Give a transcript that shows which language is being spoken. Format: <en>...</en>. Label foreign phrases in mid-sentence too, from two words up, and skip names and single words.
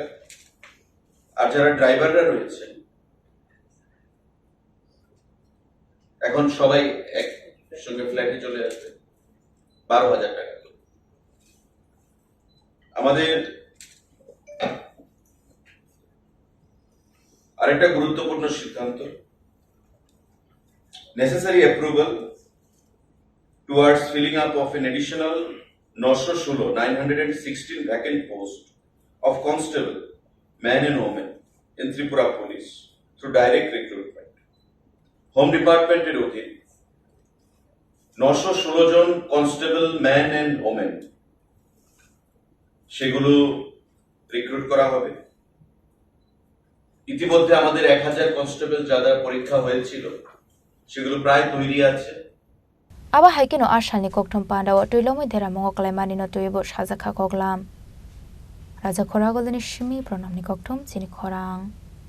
<bn>আর যারা ড্রাইভাররা রয়েছেন, এখন সবাই একসঙ্গে ফ্ল্যাটে চলে আসবে, 12,000 টাকা। আমাদের আরেকটা গুরুত্বপূর্ণ সিদ্ধান্ত,</bn> <en>necessary approval towards filling up of an additional 916 vacant post of constable, man and woman in Tripura Police through direct recruitment.</en> <bn>Home Department এর অধীন 916 জন কনস্টেবল,</bn> <en>man and women,</en> <bn>সেগুলো রিক্রুট করা হবে। ইতিমধ্যে আমাদের 1000 কনস্টেবল যাদের পরীক্ষা হয়েছিল সেগুলো প্রায় তৈরি আছে।</bn> <trp>আবা হাইকেনো আশানি kokthom pandao tuilomoi dera mongoklai manino tuibo sajakha koklam Raja Khoragolini Shimi pronamni kokthom chini khorang</trp>